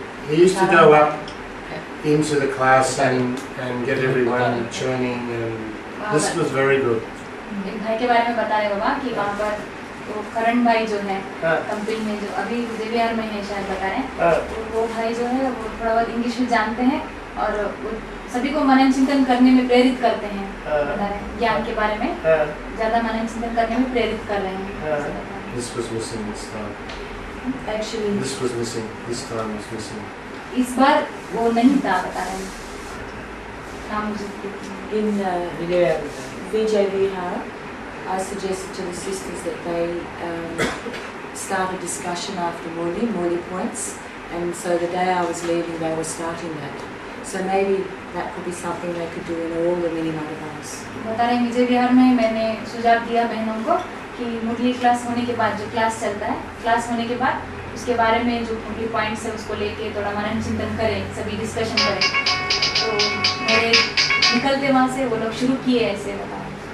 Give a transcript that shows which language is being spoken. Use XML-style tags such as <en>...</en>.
<en>He used to go up into the class and get everyone churning, and this was very good.</en> <hi>एक भाई के बारे में बता रहे बाबा कि वहाँ पर तो करण भाई जो है हाँ। कंपनी में जो अभी विजयविहार में है शायद बता रहे हैं, तो वो भाई जो है वो थोड़ा बहुत इंग्लिश में जानते हैं और वो सभी को मनन चिंतन करने में प्रेरित करते हैं, बता रहे हैं ज्ञान के बारे में ज़्यादा मनन चिंतन करने में प्रेरित कर रहे हैं।</hi> <en>This was missing this time. Actually, This was missing. This time was missing.</en> <hi>इस बार वो नहीं था, बता रहे हैं नाम मुझे</hi> <en>in</en> <hi>Vijay</hi> <en>Vijay Vihar, I suggested to the sisters that they start a discussion after Murli points, and so the day I was leaving they were starting that. So maybe that could be something they could do in all the mini madhavans.</en> <hi>बता रहे हैं विजय विहार में मैंने सुझाव दिया बहनों को कि मुरली क्लास होने के बाद जो क्लास चलता है, क्लास होने के बाद उसके बारे में जो मुरली पॉइंट्स है उसको लेके थोड़ा मनन चिंतन करें, सभी डिस्कशन करें। तो मेरे निकलते वहाँ से वो लोग शुरू किए ऐसे, बता रहे हैं।</hi>